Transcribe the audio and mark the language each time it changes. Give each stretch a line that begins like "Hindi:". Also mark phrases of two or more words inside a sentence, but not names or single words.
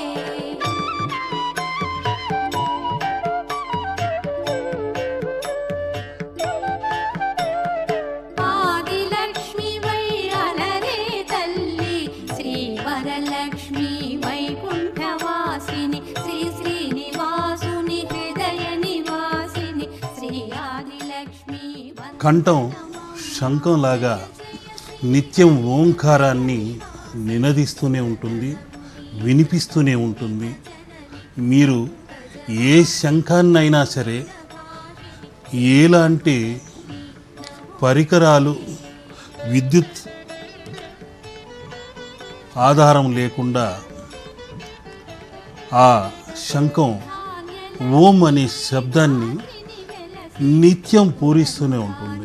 Sanskrit: आदिलक्ष्मी
Telugu: వై అలరే తల్లి
Sanskrit: श्री वरलक्ष्मी वैकुण्ठवासिनि श्री श्रीनिवासुनि हृदय निवासिनि श्री आदिलक्ष्मी
Telugu: కంఠం శంఖంలాగా నిత్యం ఓంకారాన్ని నినదిస్తూనే ఉంటుంది, వినిపిస్తూనే ఉంటుంది. మీరు ఏ శంఖాన్నైనా సరే ఎలాంటి పరికరాలు విద్యుత్ ఆధారం లేకుండా ఆ శంఖం ఓం అనే శబ్దాన్ని నిత్యం పూరిస్తూనే ఉంటుంది.